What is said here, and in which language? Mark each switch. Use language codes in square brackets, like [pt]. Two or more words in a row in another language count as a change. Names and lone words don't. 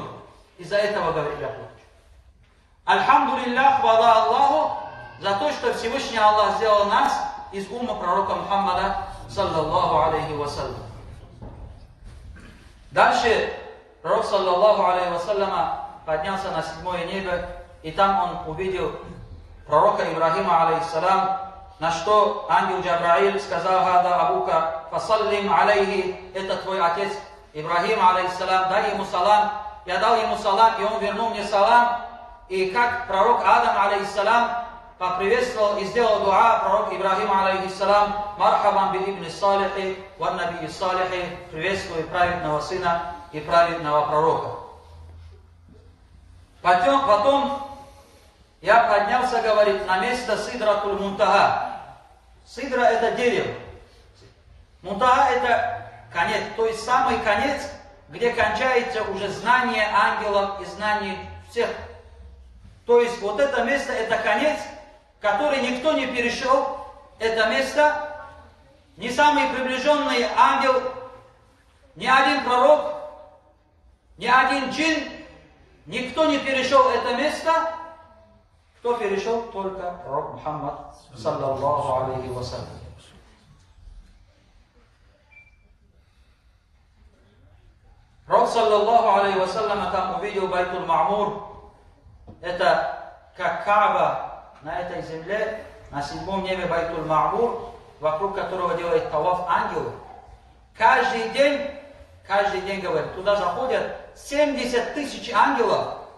[ru] Из-за этого, говорит, я плачу. Альхамдулиллах, хвала Аллаху, за то, что Всевышний Аллах сделал нас из уммы пророка Мухаммада, [ar] صلى الله عليه وسلم. [ru] Дальше пророк, [ar] صلى الله عليه وسلم, [ru] поднялся на седьмое небо, и там он увидел пророка Ибрахима, алейхиссалам, на что ангел Джабраиль сказал: [ar] «هذا أبوك فسلم عليه», [ru] это твой отец Ибрахим, алейхиссалам, дай ему салам. Я дал ему салам, и он вернул мне салам. И как пророк Адам, алейхиссалам, поприветствовал и сделал дуа, пророк Ибрахим, алейхиссалам: [ar] «مرحبا بابن صالح والنبي الصالح», [ru] приветствует праведного сына и праведного пророка. Потом я поднялся, говорит, на место Сидратуль Мунтаха. Сидра — это дерево. Мунтаха — это конец, то есть самый конец, где кончается уже знание ангелов и знание всех. То есть вот это место — это конец, который никто не перешел. Это место ни самый приближенный ангел, ни один пророк, ни один джин, никто не перешел это место. Кто перешел? Только пророк Мухаммад, [ar] صلى الله عليه وسلم. [ru] Пророк, [ar] صلى الله عليه وسلم, [ru] там увидел Байтуль Ма'мур. Это как Кааба на этой земле, на седьмом небе Байтуль Ма'мур, вокруг которого делает таваф ангелы. Каждый день, говорит, туда заходят 70 тысяч ангелов.